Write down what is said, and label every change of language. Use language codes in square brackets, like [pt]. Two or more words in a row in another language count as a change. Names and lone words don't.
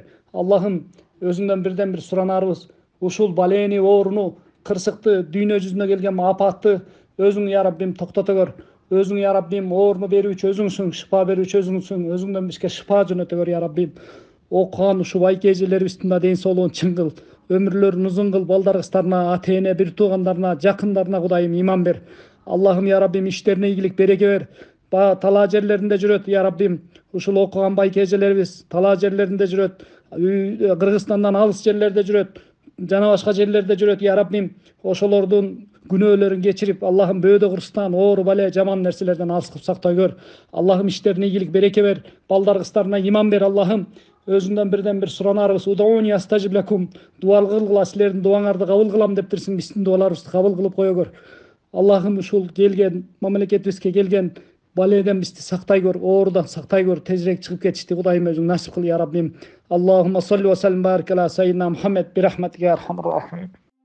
[ky] Аллахым, өзүңдөн бирден бир суранарыбыз, ушул балени, ооруну, кырсыкты, дүйнө жүзүнө келген апатты өзүң я Раббим токтото көр. Өзүң я Раббим ооруну берүүчү өзүңсүң, шыпа берүүчү өзүңсүң, өзүңдөн бизге шыпа жөнөтө көр я Раббим. Окуган ушу байке эжелерибиздин да ден соолугун чың кыл, өмүрлөрүн узун кыл, балдар кыздарына, ата эне, бир туугандарына, жакындарына Кудайым иман бер. Аллахым я Раббим иштерине ийгилик береке бер. Талаа жерлеринде жүрөт я Раббим. Ушул окуган байке эжелерибиз талаа жерлеринде жүрөт, Кыргызстандан алыс жерлерде жүрөт, жана башка жерлерде жүрөт я Раббим. Ошолордун күнөөлөрүн кечирип, Аллахым бөөдө кырстан, оору, бале, жаман нерселерден алыс кылып сактай көр. Аллахым иштерине ийгилик береке бер, балдар кыздарына иман бер. Аллахым, өзүңдөн бирден бир суранарыбыз, [ar] ادعوني أستجب لكم, [ky] дуа кылгыла, силердин дуаңарды кабыл кылам дептирсиң, биздин дуаларыбызды кабыл кылып кое көр. Аллахым, ушул келген мамлекетибизге келген баледен бизди сактай көр, оорудан сактай көр, тезирээк чыгып кетишти Кудайым өзүң насип кыл я Раббим. [ar] اللهم صل وسلم بارك على سيدنا محمد برحمتك يا أرحم الراحمين.